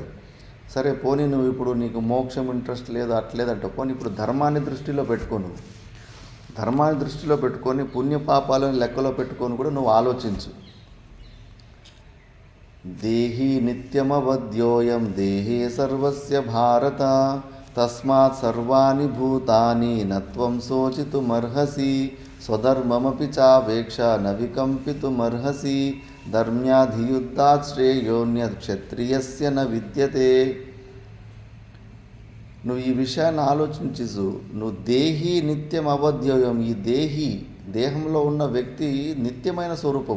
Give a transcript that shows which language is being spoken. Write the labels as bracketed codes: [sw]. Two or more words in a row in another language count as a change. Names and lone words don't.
[te] సరే, పోనీ నువ్వు ఇప్పుడు నీకు మోక్షం ఇంట్రెస్ట్ లేదు, అట్లేదంట. పోనీ ఇప్పుడు ధర్మాన్ని దృష్టిలో పెట్టుకోను. ధర్మాన్ని దృష్టిలో పెట్టుకొని పుణ్యపాపాలను లెక్కలో పెట్టుకొని కూడా నువ్వు ఆలోచించు. [sa] దేహి నిత్యమవద్యోయం దేహే సర్వస్య భారత తస్మాత్ సర్వాణి భూతాని నత్వం శోచితుమర్హసి స్వధర్మమపి చావేక్ష న వికంపితుమర్హసి ధర్మ్యాధియుద్ధాత్ శ్రేయోన్యత్ క్షత్రియస్య న విద్యతే. [te] నువ్వు ఈ విషయాన్ని ఆలోచించు. [sa] నువ్వు దేహి నిత్యం అవధ్యోయం. [te] ఈ దేహంలో ఉన్న వ్యక్తి నిత్యమైన స్వరూపం.